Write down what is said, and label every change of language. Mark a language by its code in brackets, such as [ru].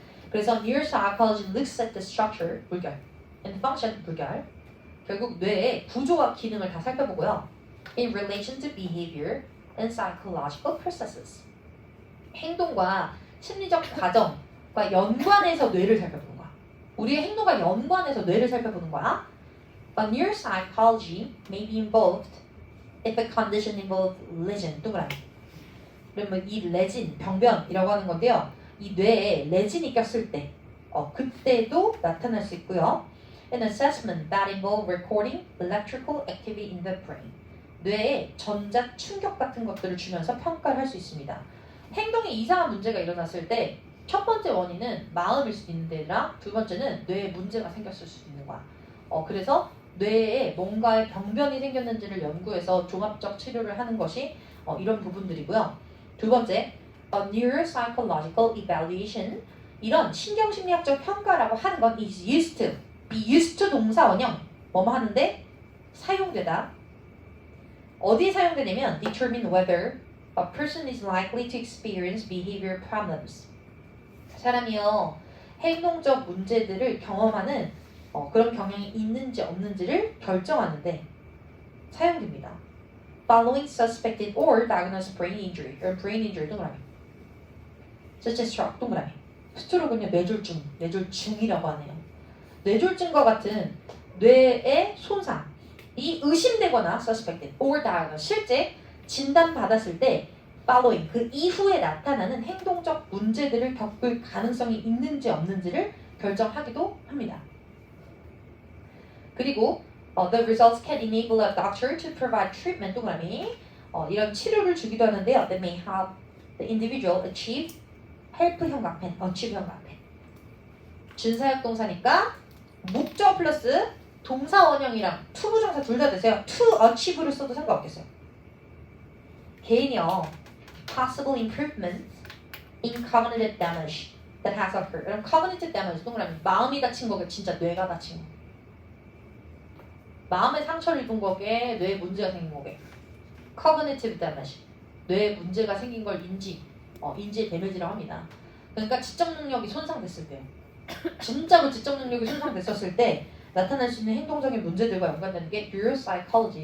[ko] 그래서 [en] neuropsychology looks at the structure [ko] 물결 [en] and function [ko] 물결 결국 뇌의 구조와 기능을 다 살펴보고요. [en] In relation to behavior and psychological processes [ko] 행동과 심리적 과정과 연관해서 뇌를 살펴보는 거야. 우리의 행동과 연관해서 뇌를 살펴보는 거야. [en] But neuropsychology may be involved if a condition involves lesion. [ko] 동그라미. 그러면 이 레진, 병변이라고 하는 건데요. 이 뇌에 레진이 꼈을 때, 그때도 나타날 수 있고요. [en] An assessment that involves recording electrical activity in the brain. [ko] 뇌에 전자 충격 같은 것들을 주면서 평가를 할 수 있습니다. 행동에 이상한 문제가 일어났을 때 첫 번째 원인은 마음일 수도 있는데라 두 번째는 뇌에 문제가 생겼을 수도 있는 거야. 그래서 뇌에 뭔가의 병변이 생겼는지를 연구해서 종합적 치료를 하는 것이 이런 부분들이고요. 두 번째, [en] neuropsychological evaluation. [ko] 이런 신경심리학적 평가라고 하는 건 [en] is used to, be used to [ko] 동사 원형 뭐뭐 하는데 사용되다. 어디에 사용되냐면 [en] determine whether a person is likely to experience behavior problems. [ko] 사람이요 행동적 문제들을 경험하는 그런 경향이 있는지 없는지를 결정하는데 사용됩니다. [en] Following suspected or diagnosed brain injury or brain injury [ko] 동그라미. [en] such as stroke 동그라미. [ko] 스트로크는요 뇌졸중이라고 하네요. 뇌졸중과 같은 뇌의 손상이 의심되거나 [en] suspected or diagnosed [ko] 실제 진단받았을 때 [en] following [ko] 그 이후에 나타나는 행동적 문제들을 겪을 가능성이 있는지 없는지를 결정하기도 합니다. 그리고 [en] the results can enable a doctor to provide treatment [ko] 동그라미 이런 치료를 주기도 하는데요. [en] That may help the individual achieve help [ko] 형광펜, [en] achieve 형광펜. [ko] 준사역 동사니까 목적 플러스 동사 원형이랑 to 부정사 둘 다 되세요. [en] to achieve [ko] 를 써도 상관없겠어요. 개인이요 [en] possible improvements in cognitive damage that has occurred. [ko] 그럼 [en] cognitive damage [ko] 동그라미 마음이 다친 거게 진짜 뇌가 다친 거. 마음의 상처를 입은 거게 뇌에 문제가 생긴 거게. [en] cognitive damage [ko] 뇌에 문제가 생긴 걸 인지의 데미지라고 합니다. 그러니까 지적 능력이 손상됐을 때 진짜로 지적 능력이 손상됐었을 때 나타날 수 있는 행동적인 문제들과 연관되는 게 neuropsychology.